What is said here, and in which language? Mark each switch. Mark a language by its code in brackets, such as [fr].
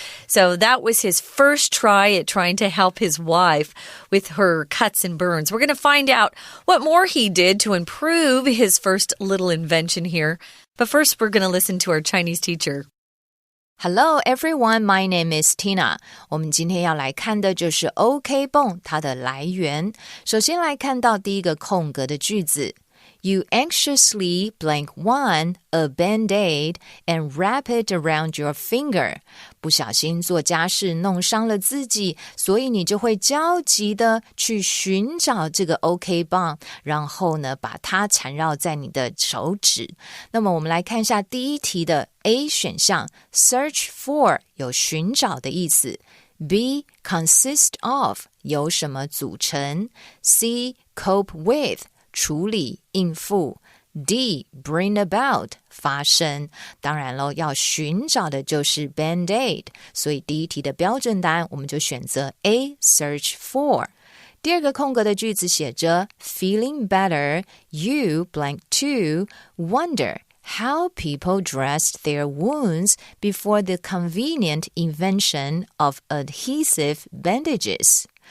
[en] So that was his first try at trying to help his wife with her cuts and burns. We're going to find out what more he did to improve his first little invention here. But first, we're going to listen to our Chinese teacher. Hello everyone, my name is Tina. [zh] 我们今天要来看的就是 OK 泵它的来源。首先来看到第一个空格的句子。 [en] You anxiously blank one a band-aid and wrap it around your finger. [zh] 不小心做家事弄伤了自己，所以你就会焦急的去寻找这个 OK 棒，然后呢，把它缠绕在你的手指。那么我们来看一下第一题的 A 选项 ，search for 有寻找的意思。 B consist of 由什么组成。 C cope with处理应付。 D bring about 发生。当然咯，要寻找的就是 band-aid， 所以第一题的标准答案我们就选择 A search for。第二个空格的句子写着 [en] Feeling better, you blank two wonder how people dressed their wounds before the convenient invention of adhesive bandages。